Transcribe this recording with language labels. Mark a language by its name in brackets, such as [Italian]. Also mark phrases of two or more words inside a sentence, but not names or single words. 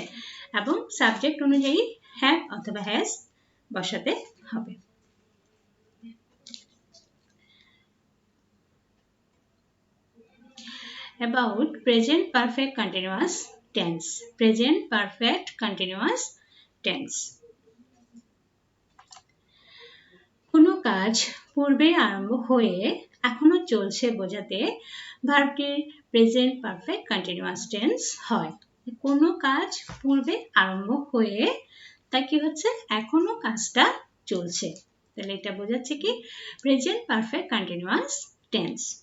[Bangla] এবং সাবজেক্ট অনুযায়ী হ্যাভ অথবা হ্যাজ বসাতে হবে। [English] About present perfect continuous tense. Present perfect continuous tense. [Bangla] কোনো কাজ পূর্বে আরম্ভ হয়ে এখনো চলছে বোঝাতে ভার্বটির [English] present perfect continuous tense [Bangla] হয়। কোনো কাজ পূর্বে আরম্ভ হয়ে তা কি হচ্ছে, এখনো কাজটা চলছে, তাহলে এটা বোঝাচ্ছে কি [English] present perfect continuous tense.